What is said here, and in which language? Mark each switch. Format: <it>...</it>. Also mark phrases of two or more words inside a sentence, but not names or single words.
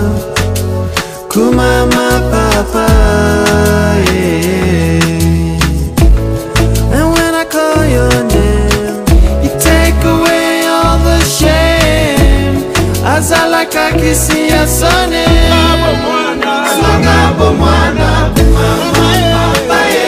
<ln>Kumama Papa, yeah.</ln> <en>And when I call your name, you take away all the shame.</en> <ln>Azala kakisi ya sone, Swanga bomwana, Mama Papa,</ln>